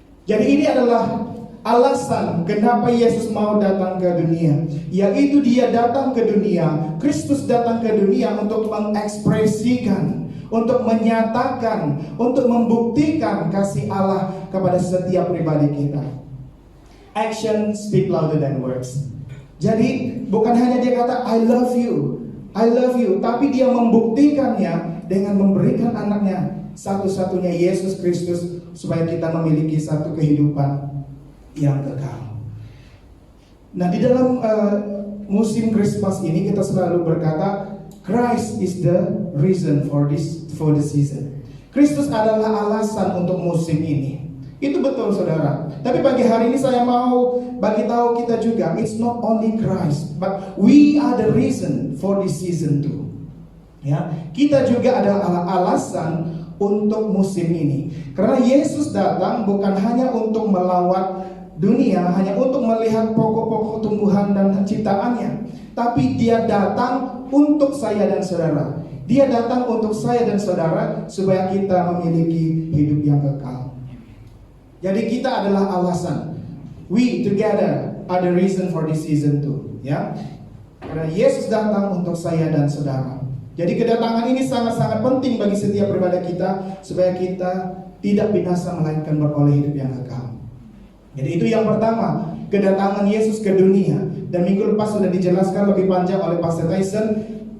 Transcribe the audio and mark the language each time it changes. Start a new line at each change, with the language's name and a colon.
Indonesian: Jadi ini adalah alasan kenapa Yesus mau datang ke dunia, yaitu dia datang ke dunia, Kristus datang ke dunia untuk mengekspresikan, untuk menyatakan, untuk membuktikan kasih Allah kepada setiap pribadi kita.
English: Action speak louder than words.
Indonesian: Jadi bukan hanya dia kata
English: I love you,
Indonesian: tapi dia membuktikannya dengan memberikan anaknya satu-satunya, Yesus Kristus, supaya kita memiliki satu kehidupan yang kekal. Nah, di dalam musim Christmas ini kita selalu berkata
English: Christ is the reason for the season.
Indonesian: Kristus adalah alasan untuk musim ini. Itu betul, saudara. Tapi pagi hari ini saya mau bagi tahu kita juga,
English: it's not only Christ, but we are the reason for this season too.
Indonesian: Ya, kita juga adalah alasan untuk musim ini. Karena Yesus datang bukan hanya untuk melawat dunia, hanya untuk melihat pokok-pokok tumbuhan dan ciptaannya, tapi dia datang untuk saya dan saudara. Dia datang untuk saya dan saudara supaya kita memiliki hidup yang kekal. Jadi kita adalah alasan.
English: We together are the reason for this season too.
Indonesian: Ya, karena Yesus datang untuk saya dan saudara. Jadi kedatangan ini sangat-sangat penting bagi setiap pribadi kita, supaya kita tidak binasa melainkan beroleh hidup yang kekal. Jadi itu yang pertama, kedatangan Yesus ke dunia. Dan minggu lepas sudah dijelaskan lebih panjang oleh Pastor Tyson.